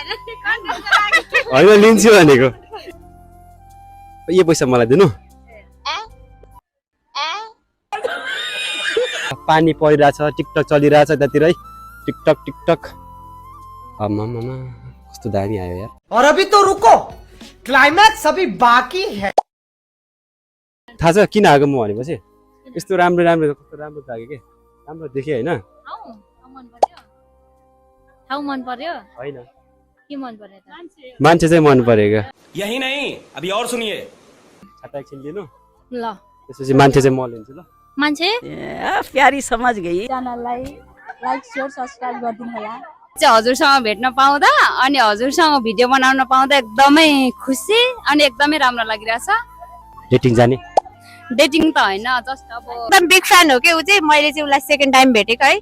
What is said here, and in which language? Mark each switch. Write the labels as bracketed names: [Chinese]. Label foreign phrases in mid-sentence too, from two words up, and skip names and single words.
[Nepali] हैन लिन्छु भनेको यो पैसा मलाई दिनु पानी परिरहेछ टिकटक चलिरहेछ यतातिर है टिकटक आमा कस्तो दामी आयो यार [Hindi] और अभी तो रुको क्लाइमैक्स अभी बाकी है [Nepali] थाहा छ किन आएको म भनेपछि यस्तो राम्रो कस्तो राम्रो लाग्यो के राम्रो देखे हैन ठाउँ मन पर्यो हैन के मन पर्यो त मान्छे चाहिँ मन परेको [Hindi] यही नहीं अभी और सुनिए [Nepali] छाता एकछिन लिनु ल त्यसपछि मान्छे चाहिँ म लिन्छु ल मान्छे [Hindi] प्यारी समझ गई [Nepali] च्यानललाई [English] like share subscribe [Nepali] गरिदिनु होला हजुरसँग भेट्न पाउँदा अनि हजुरसँग भिडियो बनाउन पाउँदा एकदमै खुसी अनि एकदमै राम्रो लागिरहेछ डेटिङ जाने डेटिङ त हैन जस्ट अब एकदम [English] big fan [Nepali] हो के उ चाहिँ मैले चाहिँ उलाई [English] second time [Nepali] भेटेको है